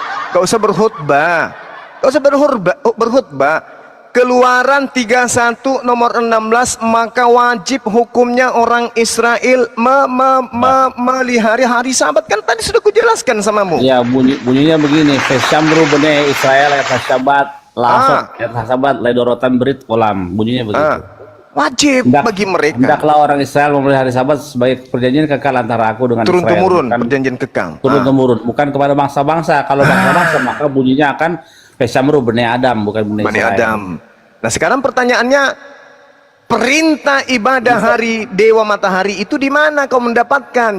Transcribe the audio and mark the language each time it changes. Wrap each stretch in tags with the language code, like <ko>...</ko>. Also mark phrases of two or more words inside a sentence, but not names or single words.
<id>Gak usah berkhutbah. Gak usah berkhutbah. Keluaran 31 nomor 16, maka wajib hukumnya orang Israel melihara hari Sabat. Kan tadi sudah kujelaskan samamu. Ya, bunyinya begini,</id> <he>ושמרו בני ישראל את שבת, לעשות את שבת לדרתם ברית עולם.</he> <id>Bunyinya begitu. Wajib bagi mereka. Hendaklah orang Israel memelihara hari Sabat sebagai perjanjian kekal antara aku dengan Turun Israel. temurun, Bukan- perjanjian kekal. turun temurun, bukan kepada bangsa-bangsa. Kalau bangsa-bangsa maka bunyinya akan</id> <he>ושמרו בני אדם,</he> <id>bukan bene Bani Israel. Adam. Nah sekarang pertanyaannya, perintah ibadah hari Dewa Matahari itu di mana kau mendapatkan?</id>